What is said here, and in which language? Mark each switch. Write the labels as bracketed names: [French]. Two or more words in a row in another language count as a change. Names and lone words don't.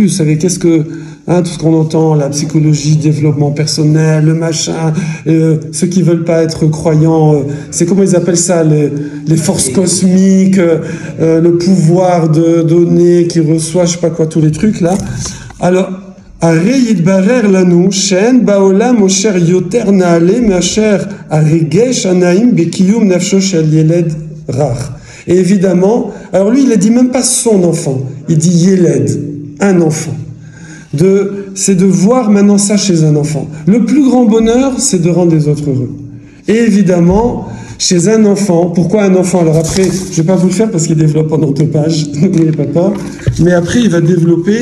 [French] Vous savez, qu'est-ce que, tout ce qu'on entend, la psychologie, développement personnel, le machin, ceux qui veulent pas être croyants, c'est comment ils appellent ça, les forces cosmiques, le pouvoir de donner, qui reçoit, je sais pas quoi, tous les trucs là. Alors, [Hebrew] הרי יתברר לנו שאין בעולם אושר יותר נעלה מאשר הרגש הנעים בקיום נפשו של ילד רך. [French] Et évidemment, alors lui il a dit même pas son enfant, il dit ילד, un enfant. C'est de voir maintenant ça chez un enfant. Le plus grand bonheur, c'est de rendre les autres heureux. Et évidemment, chez un enfant, pourquoi un enfant? Alors après, je vais pas vous le faire parce qu'il développe pendant 2 pages, n'ayez pas peur, mais après il va développer.